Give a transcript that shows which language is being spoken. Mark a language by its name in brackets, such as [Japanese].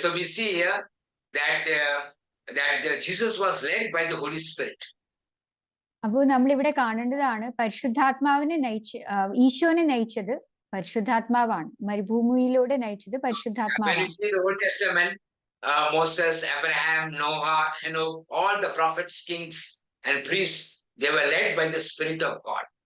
[English] So we see here that Jesus was led by the Holy Spirit. [Malayalam] അപ്പോൾ നമ്മൾ ഇവിടെ കാണേണ്ടതാണ് പരിശുദ്ധാത്മാവിനെ ഈശോനെ നയിച്ചത് പരിശുദ്ധാത്മാവാണ്. മരുഭൂമിയിലൂടെ നയിച്ചത് പരിശുദ്ധാത്മാവാണ്. [English] When you see the Old Testament, Moses, Abraham, Noah, all the prophets, kings and priests, they were led by the Spirit of God.